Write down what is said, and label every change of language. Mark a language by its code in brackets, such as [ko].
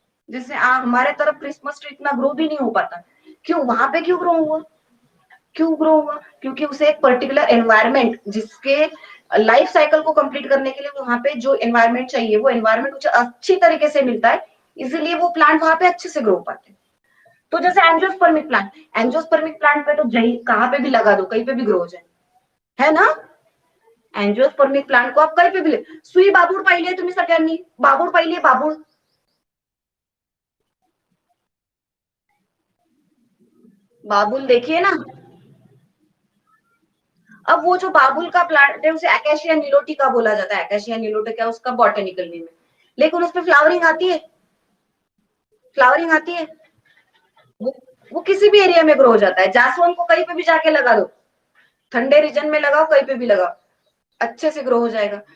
[hi] जैसे हमारे तरफ क्रिसमस ट्री इतना ग्रो भी नहीं हो पाता, क्यों, वहां पे क्यों ग्रो हुआ, क्यों ग्रो हुआ, क्योंकि उसे एक पर्टिकुलर एनवायरमेंट, जिसके लाइफ साइकिल को कंप्लीट करने के लिए वहां पे जो एनवायरमेंट चाहिए वो एनवायरमेंट कुछ अच्छी तरीके से मिलता है, इसीलिए वो प्लांट वहां पे अच्छे से ग्रो पाते हैं। तो जैसे एंजियोस्पर्मिक प्लांट, एंजियोस्पर्मिक प्लांट पे तो जही कहाँ पे भी लगा दो, कहीं पे भी ग्रो हो जाए, है ना। एंजियोस्पर्मिक प्लांट को आप कहीं पे भी सुई [mr] बाबूळ पाहिली तुम्ही सगळ्यांनी, बाबूळ पाहिली, बाबूळ, [hi] बाबुल देखिए ना। अब वो जो बाबुल का प्लांट है उसे एकेशिया निलोटिका बोला जाता है, एकेशिया निलोटिका उसका बॉटेनिकल नेम है, लेकिन उसपे फ्लावरिंग आती है, फ्लावरिंग आती है, वो, वो किसी भी एरिया में ग्रो हो जाता है। जासवंत को कहीं पे भी जाके लगा दो, ठंडे रीजन में लगाओ, कहीं पे भी लगाओ, अच्छे से ग्रो हो जाएगा।